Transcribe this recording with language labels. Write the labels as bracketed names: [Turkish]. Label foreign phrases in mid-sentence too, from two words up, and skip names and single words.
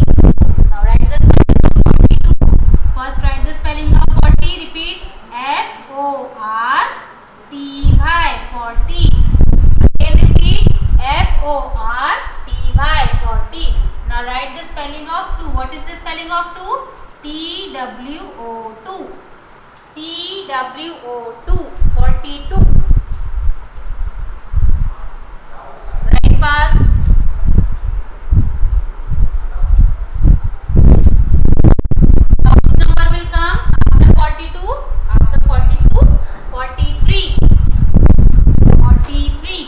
[English] Now write the spelling of 42. First write the spelling of 40. Repeat. F-O-R-T-Y 40. Again repeat. F-O-R-T-Y 40. Now write the spelling of 2. What is the spelling of 2? T-W-O-2. T-W-O-2 42. Write fast. Now which number will come after 42? After 42, 43. 43.